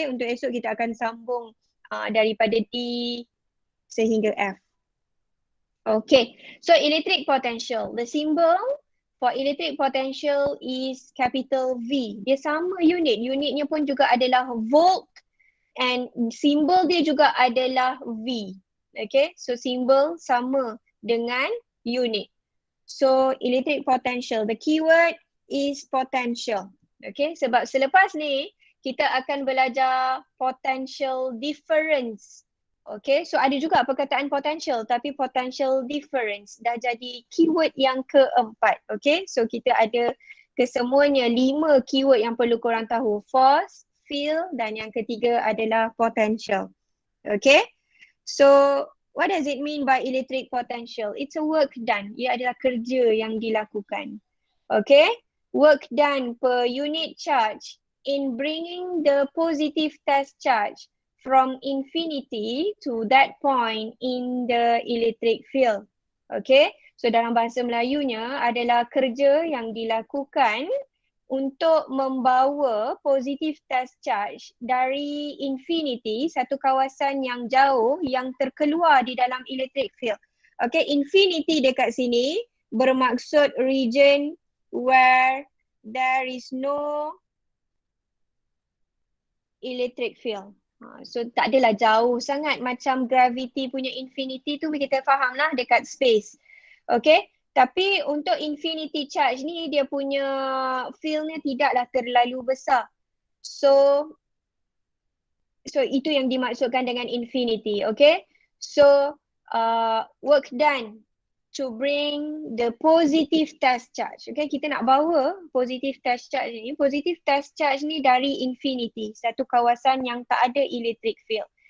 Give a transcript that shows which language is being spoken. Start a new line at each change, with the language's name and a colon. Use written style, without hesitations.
Malay: Okay, untuk esok kita akan sambung daripada D sehingga F.
English: Okay, so electric potential. The symbol for electric potential is capital V.
Malay: Dia sama unit. Unitnya pun juga adalah volt and symbol dia juga adalah V. Okay, so symbol sama dengan unit.
English: So electric potential, the keyword is potential.
Malay: Okay, sebab selepas ni kita akan belajar potential difference. Okay, so ada juga perkataan potential tapi potential difference dah jadi keyword yang keempat. Okay, so kita ada kesemuanya 5 keyword yang perlu korang tahu. Force, field dan yang ketiga adalah potential.
English: Okay, so what does it mean by electric potential? It's a work done.
Malay: Ia adalah kerja yang dilakukan.
English: Okay, work done per unit charge in bringing the positive test charge from infinity to that point in the electric field.
Malay: Okay, so dalam bahasa Melayunya adalah kerja yang dilakukan untuk membawa positive test charge dari infinity, satu kawasan yang jauh yang terkeluar di dalam electric field.
English: Okay, infinity
Malay: dekat sini bermaksud
English: region where there is no electric field.
Malay: So tak adalah jauh sangat macam gravity punya infinity tu kita faham lah dekat space. Okay, tapi untuk infinity charge ni dia punya fieldnya tidaklah terlalu besar. So itu yang dimaksudkan dengan infinity.
English: Okay, so work done to bring the positive test charge.
Malay: Okay, kita nak bawa positive test charge ni. Positive test charge ni dari infinity, satu kawasan yang tak ada electric field.